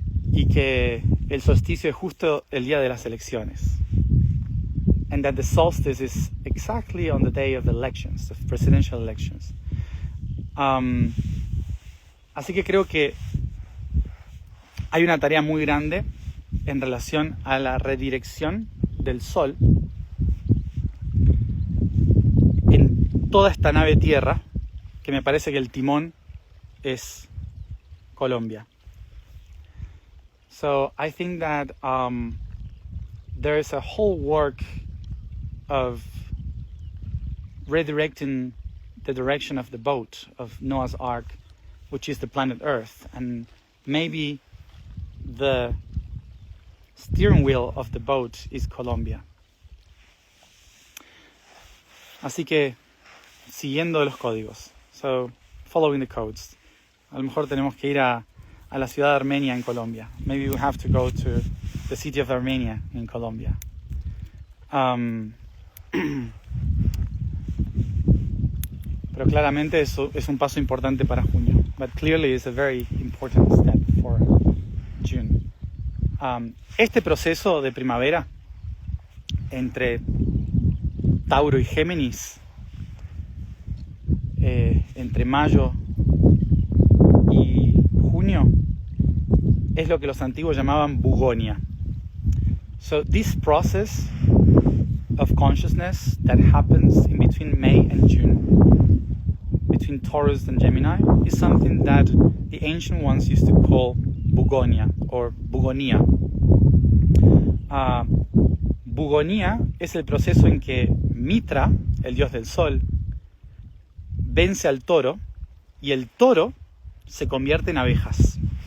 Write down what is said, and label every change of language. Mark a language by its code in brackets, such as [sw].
[es] Y que el solsticio es justo el día de las elecciones. [en] And that the solstice is exactly on the day of the elections, the presidential elections. [es] Así que creo que hay una tarea muy grande en relación a la redirección del sol en toda esta nave tierra, que me parece que el timón es Colombia. [en] So I think that there is a whole work of redirecting the direction of the boat, of Noah's Ark, which is the planet Earth, and maybe the steering wheel of the boat is Colombia. [es] Así que siguiendo los códigos. [en] So, following the codes. [es] A lo mejor tenemos que ir a la ciudad de Armenia en Colombia. [en] Maybe we have to go to the city of Armenia in Colombia. [es] Pero claramente eso es un paso importante para junio. [en] But clearly it's a very important step for June. [es] Este proceso de primavera entre Tauro y Géminis, entre mayo y junio, es lo que los antiguos llamaban bugonia. [en] So this process of consciousness that happens in between May and June, between Taurus and Gemini, is something that the ancient ones used to call bugonia or bugonia. [es] Bugonia es el proceso en que Mitra, el dios del sol, vence al toro y el toro se convierte en abejas.